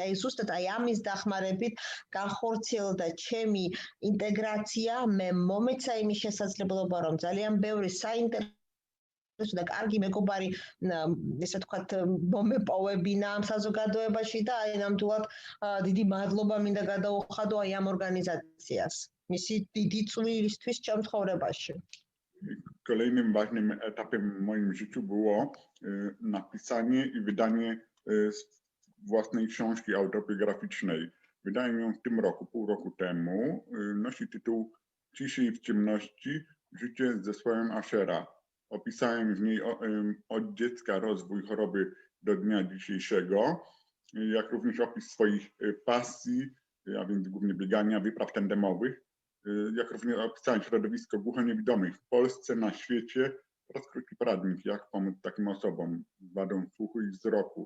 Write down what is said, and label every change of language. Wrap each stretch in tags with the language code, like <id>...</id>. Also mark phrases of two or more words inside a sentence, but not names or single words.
<ka>აი ზუსტად აი ამის დახმარებით განხორციელდა ჩემი ინტეგრაცია, მე მომეცა იმის შესაძლებლობა, რომ ძალიან ბევრი საინტერესო და კარგი მეგობარი, ესე ვთქვათ, მომეპოვებინა ამ საზოგადოებაში და აი ნამდვილად დიდი მადლობა მინდა გადაუხადო აი ამ организациას. მისი დიდი წვლილისთვის ჩემ ცხოვრებაში.</ka> <pl>Kolejnym ważnym etapem w moim życiu było napisanie i wydanie własnej książki autobiograficznej. Wydałem ją w tym roku, pół roku temu. Nosi tytuł Ciszy w ciemności. Życie z zespołem Ashera. Opisałem w niej od dziecka rozwój choroby do dnia dzisiejszego, jak również opis swoich pasji, a więc głównie biegania, wypraw tandemowych, jak również opisałem środowisko głuchoniewidomych w Polsce, na świecie oraz krótki poradnik, jak pomóc takim osobom z wadą słuchu i wzroku.</pl>